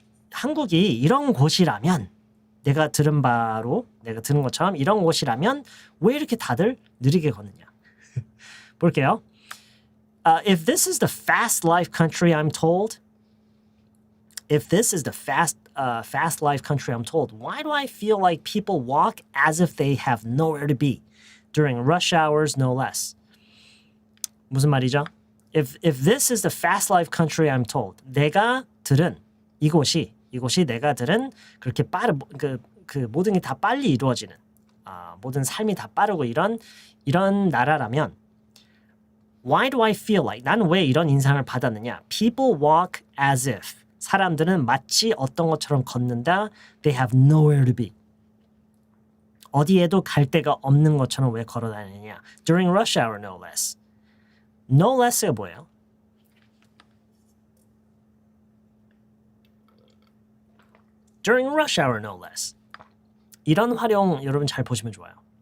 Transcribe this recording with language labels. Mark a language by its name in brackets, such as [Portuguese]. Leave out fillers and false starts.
[Korean] 한국이 이런 곳이라면 내가 들은 것처럼 이런 곳이라면 왜 이렇게 다들 느리게 걷느냐? 볼게요. [English] If this is the fast life country I'm told, if this is the fast life country I'm told, why do I feel like people walk as if they have nowhere to be during rush hours, no less? [Korean] 무슨 말이죠? [English] If this is the fast life country I'm told, [Korean] 내가 들은 이곳이 내가 들은 그렇게 그 모든 게 다 빨리 이루어지는 모든 삶이 다 빠르고 이런 나라라면 [English] why do I feel like [Korean] 나는 왜 이런 인상을 받았느냐? [English] People walk as if [Korean] 사람들은 마치 어떤 것처럼 걷는다. [English] They have nowhere to be. [Korean] 어디에도 갈 데가 없는 것처럼 왜 걸어 다니느냐? [English] During rush hour, no less. No less가 [Korean] 뭐예요? [English] During rush hour, no less. [Korean] 이런 활용 여러분 잘 보시면 좋아요.